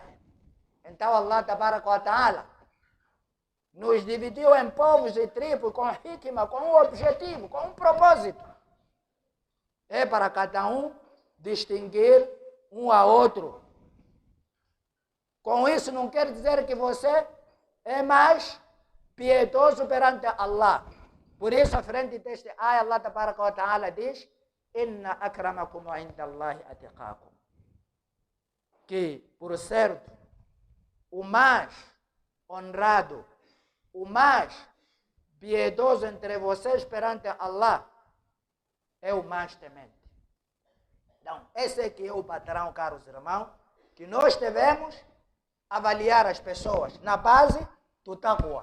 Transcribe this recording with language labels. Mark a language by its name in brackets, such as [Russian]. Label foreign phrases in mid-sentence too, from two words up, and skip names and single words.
[Portuguese] Então [Arabic] الله تبارك وتعالى [Portuguese] nos dividiu em povos e tribos com hikmah, com um objetivo, com um propósito. É para cada um distinguir um a outro. Com isso não quer dizer que você é mais piedoso perante Allah. Por isso, à frente deste ayah, [Arabic] الله تبارك وتعالى [Portuguese] diz: [Arabic] إن أكرمكم عند الله أتقاكم. [Portuguese] Que, por certo, o mais honrado, o mais piedoso entre vocês perante Allah é o mais temente. Então, esse aqui é o padrão, caros irmãos, que nós devemos avaliar as pessoas na base do taqwa.